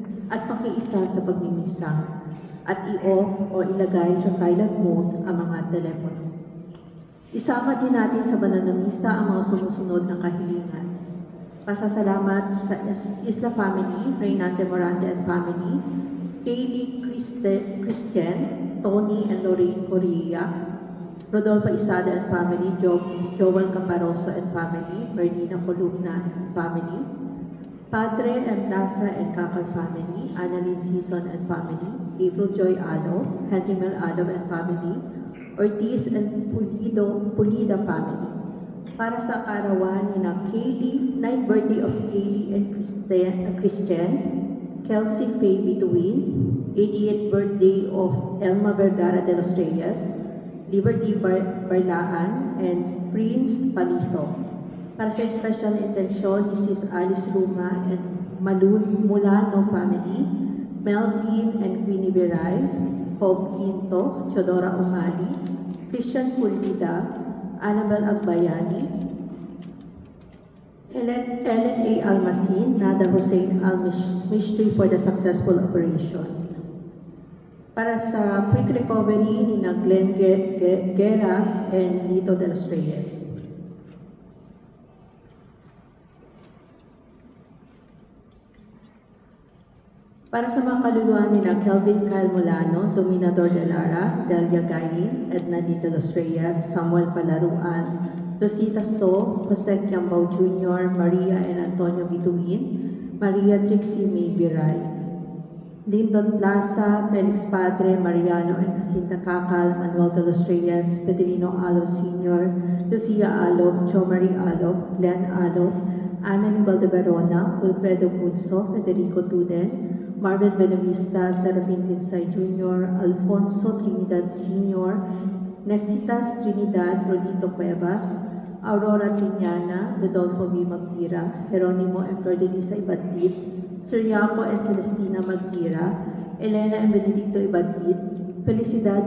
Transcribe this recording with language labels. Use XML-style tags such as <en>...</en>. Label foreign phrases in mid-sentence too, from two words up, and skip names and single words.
<tl>at pakiisa sa pagmimisa at i-off o ilagay sa silent mode ang mga telepono. Isama din natin sa banal na misa ang mga sumusunod na kahilingan. Pasasalamat sa Isla Family, Reynante Morante and Family, Kaylee Christian, Tony and Lorraine Correa, Rodolfo Isada and Family, Joel Caparoso and Family, Merlina Columna and Family, Padre and Plaza and Kakay Family, Annalyn Season and Family, April Joy Alo, Henry Mel Alo and Family, Ortiz and Pulida Family. Para sa karawan ni na Kaylee,</tl> <en>9th birthday of</en> <tl>Kaylee and Christian, Kelsey Faye Bituin,</tl> <en>88th birthday of</en> <tl>Elma Vergara de los Reyes, Liberty Barlaan, and Prince Paliso. Para sa</tl> <en>special intention</en> <tl>ni Sis Alice Ruma and Malun Mulano family, Melvin and Queenie Viray, Hope Quinto, Chodora Umali, Christian Pulida, Annabel Agbayani, Ellen A. Almasin, Nada Hussein Al-Mishri</tl> <en>for the successful operation.</en> <tl>Para sa</tl> <en>quick recovery</en> <tl>ni na Glenn Guerra and Lito de los Reyes. Para sa mga kaluluwa ni na Kelvin Kyle Molano, Dominador de Lara, Delia Gayin, Edna D. de los Reyes, Samuel Palaruan, Rosita So, Jose Kiambao Jr., Maria and Antonio Bituin, Maria Trixie May Biray, Lyndon Plaza, Felix Padre, Mariano and Jacinta Kakal, Manuel de los Reyes, Pedelino Alo Sr., Lucia Alo, Jo Marie Alo, Glenn Alo, Annalyn Valdeverona, Wilfredo Bunso, Federico Tuden, Marvin Benavista, Serafin Tinsay Jr., Alfonso Trinidad Sr., Nesitas Trinidad, Rolito Cuevas, Aurora Tiñana, Rodolfo V. Magtira, Jeronimo and Cordelisa Ibadlit, Siriaco and Celestina Magtira, Elena and Benedicto Ibadlit, Felicidad</tl>